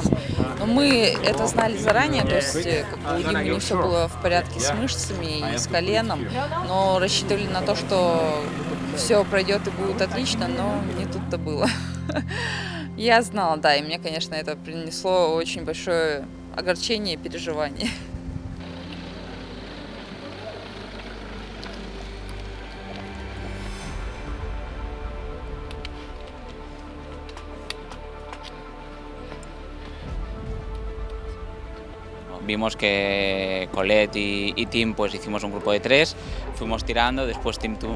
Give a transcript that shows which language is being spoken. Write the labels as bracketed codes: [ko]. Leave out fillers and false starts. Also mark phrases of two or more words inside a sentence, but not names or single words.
[ru] Но мы это знали заранее, то есть у Димы не все было в порядке с мышцами и с коленом, но рассчитывали на то, что все пройдет и будет отлично, но не тут-то было. Я знала, да, и мне, конечно, это принесло очень большое огорчение и переживание. [es] Vimos que Colette y Tim pues hicimos un grupo de 3, fuimos tirando, después Tim tuvo un